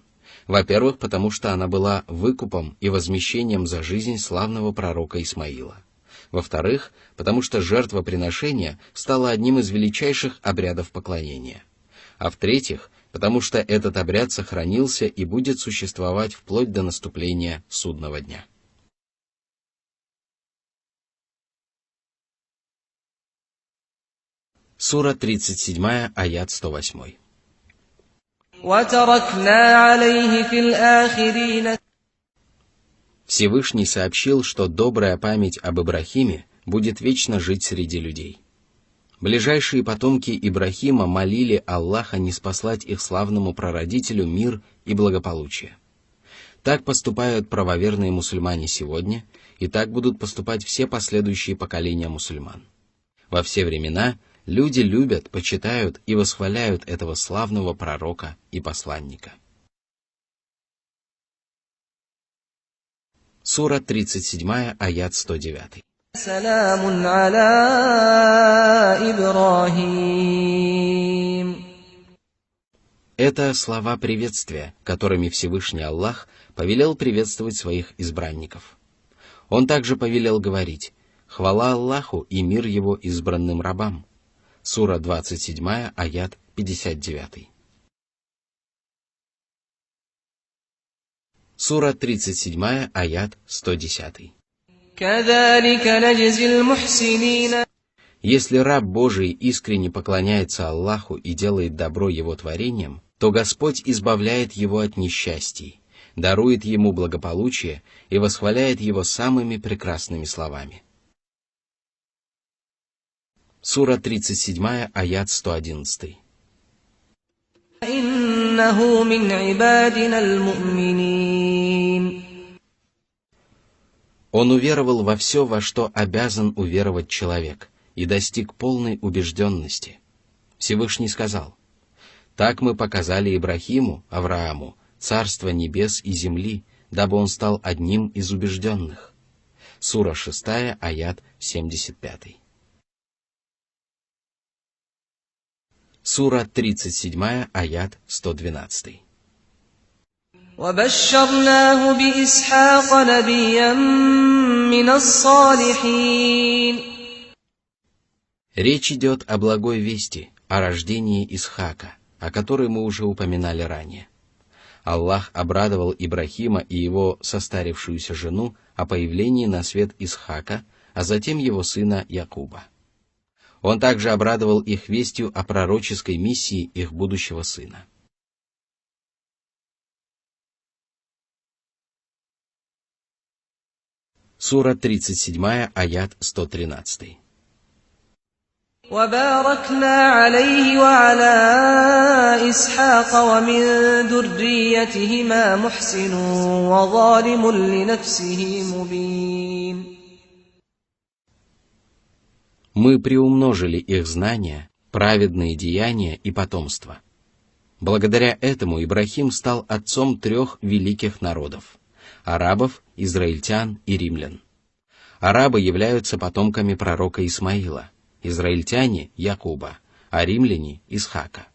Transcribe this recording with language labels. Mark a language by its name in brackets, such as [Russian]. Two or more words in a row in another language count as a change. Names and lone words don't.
[Russian] Во-первых, потому что она была выкупом и возмещением за жизнь славного пророка Исмаила. Во-вторых, потому что жертвоприношение стало одним из величайших обрядов поклонения. А в-третьих, потому что этот обряд сохранился и будет существовать вплоть до наступления судного дня. Сура 37, аят 108. [Arabic] وتركنا عليه في الآخرين. [Russian] Всевышний сообщил, что добрая память об Ибрахиме будет вечно жить среди людей. Ближайшие потомки Ибрахима молили Аллаха ниспослать их славному прародителю мир и благополучие. Так поступают правоверные мусульмане сегодня, и так будут поступать все последующие поколения мусульман. Во все времена люди любят, почитают и восхваляют этого славного пророка и посланника. Сура 37, аят 109. [Arabic] سلام على إبراهيم. [Russian] Это слова приветствия, которыми Всевышний Аллах повелел приветствовать своих избранников. Он также повелел говорить: «Хвала Аллаху и мир его избранным рабам». Сура 27, аят 59. Сура 37, аят 110. [Arabic] كذلك نجزي المحسنين. [Russian] Если раб Божий искренне поклоняется Аллаху и делает добро его творениям, то Господь избавляет его от несчастий, дарует ему благополучие и восхваляет его самыми прекрасными словами. Сура 37, аят 111. [Arabic] إنه من عبادنا المؤمنين. [Russian] Он уверовал во все, во что обязан уверовать человек, и достиг полной убежденности. Всевышний сказал: «Так мы показали Ибрахиму, Аврааму, царство небес и земли, дабы он стал одним из убежденных». Сура 6, аят 75. Сура 37, аят 112. [Arabic] وبشرناه بإسحاق نبيا من الصالحين. [Russian] Речь идет о благой вести, о рождении Исхака, о которой мы уже упоминали ранее. Аллах обрадовал Ибрахима и его состарившуюся жену о появлении на свет Исхака, а затем его сына Якуба. Он также обрадовал их вестью о пророческой миссии их будущего сына. Сура 37, аят 113. [Arabic] وباركنا عليه وعلى إسحاق ومن ذريتهما محسن وظالم لنفسه مبين. [Russian] Мы приумножили их знания, праведные деяния и потомство. Благодаря этому Ибрахим стал отцом 3 великих народов – арабов, израильтян и римлян. Арабы являются потомками пророка Исмаила, израильтяне – Якуба, а римляне – Исхака.